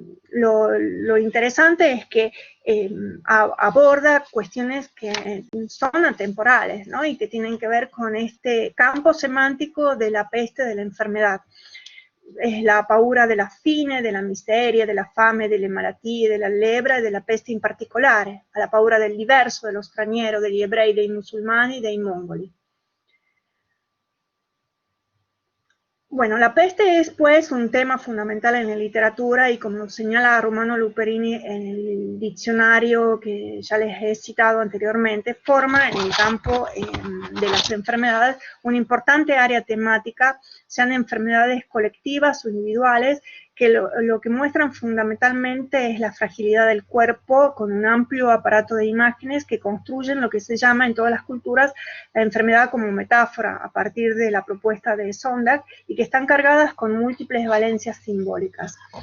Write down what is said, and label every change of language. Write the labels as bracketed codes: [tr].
[es] Lo interesante es que aborda cuestiones que son atemporales, ¿no? Y que tienen que ver con este campo semántico de la peste, de la enfermedad. [it] Es la paura della fine, della miseria, della fame, delle malattie, della lebbra e della peste in particolare, alla paura del diverso, dello straniero, degli ebrei, dei musulmani, dei mongoli. [es] Bueno, la peste es pues un tema fundamental en la literatura, y como señala Romano Luperini en el diccionario que ya les he citado anteriormente, forma en el campo de las enfermedades una importante área temática, sean enfermedades colectivas o individuales, que lo que muestran fundamentalmente es la fragilidad del cuerpo, con un amplio aparato de imágenes que construyen lo que se llama en todas las culturas la enfermedad como metáfora, a partir de la propuesta de Sondag, y que están cargadas con múltiples valencias simbólicas.